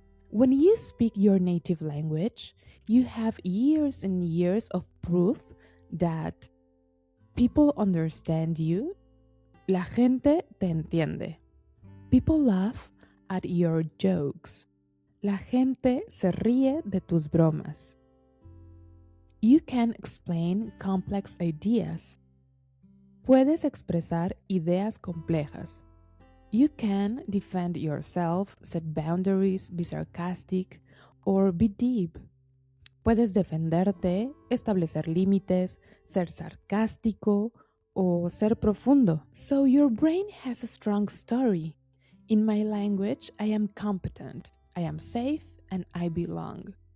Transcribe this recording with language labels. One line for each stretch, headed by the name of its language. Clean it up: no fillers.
English: When you speak your native language, you have years and years of proof that people understand you.
Spanish: La gente te entiende.
English: People laugh at your jokes.
Spanish: La gente se ríe de tus bromas.
English: You can explain complex ideas.
Spanish: Puedes expresar ideas complejas.
English: You can defend yourself, set boundaries, be sarcastic, or be deep.
Spanish: Puedes defenderte, establecer límites, ser sarcástico o ser profundo.
English: So your brain has a strong story. In my language, I am competent, I am safe, and I belong.